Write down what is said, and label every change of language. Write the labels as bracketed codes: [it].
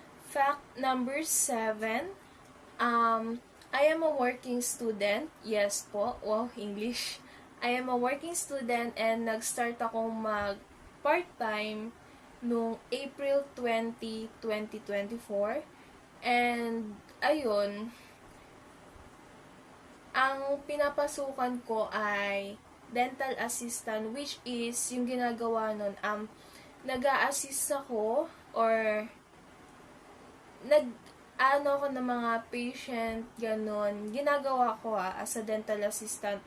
[en] Fact number 7, I am a working student. Yes po, wow, English. I am a working student and [tl] nag-start akong mag-part-time noong [en] April 20, 2024. [tl] And, ayun, ang pinapasukan ko ay dental assistant, which is yung ginagawa nun, nag-a-assist ako or nag-ano ko ng mga patient, ganun. Ginagawa ko [en] as a dental assistant.